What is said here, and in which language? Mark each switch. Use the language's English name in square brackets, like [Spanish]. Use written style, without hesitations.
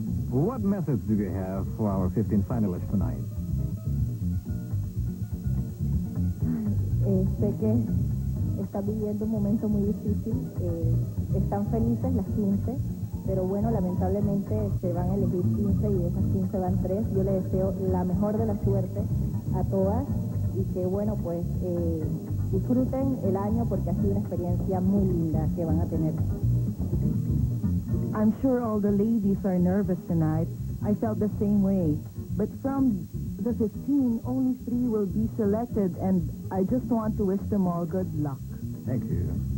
[English] What message do you have for our 15 finalists tonight? [Spanish] Sé que están viviendo un momento muy difícil. Están felices las 15, pero bueno, lamentablemente se van a elegir 15 y de esas 15 van 3. Yo les deseo la mejor de la suerte a todas y que, bueno, pues disfruten el año porque ha sido una experiencia muy linda que van a tener. [English] I'm sure all the ladies are nervous tonight. I felt the same way. But from the 15, only 3 will be selected, and I just want to wish them all good luck. Thank you.